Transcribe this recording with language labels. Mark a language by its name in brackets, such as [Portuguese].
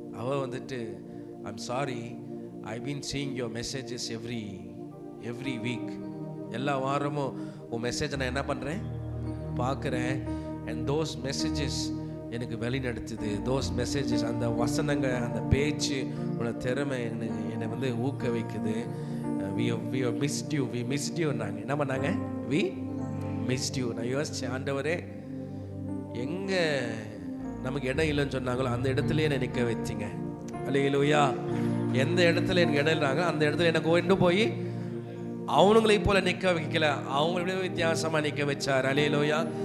[Tamil] அவள் வந்துட்டு [English] I'm sorry, I been seeing your messages every week. [Tamil] எல்லா வாரமும் உன் மெசேஜை நான் என்ன பண்ணுறேன், பார்க்குறேன். [English] and those messages [Tamil] எனக்கு வழி நடத்துது. [English] those messages, [Tamil] அந்த வசனங்கள், அந்த பேச்சு, உன்னோட திறமை என்னை வந்து ஊக்க வைக்குது. [English] we missed you [Tamil] நாங்கள் என்ன பண்ணாங்க, [English] we missed you. [Tamil] நான் யோசிச்சேன், ஆண்டவரே எங்கே நமக்கு இடம் இல்லைன்னு சொன்னாங்களோ அந்த இடத்துலயே என்னை நிற்க வச்சிங்க. அல்லேலூயா. எந்த இடத்துல எனக்கு இடம் இல்லைனாங்க அந்த இடத்துல எனக்கு கொண்டு போய் அவனுங்களை போல நிற்க வைக்கல, அவங்கள வித்தியாசமாக நிற்க வச்சார். அல்லேலூயா.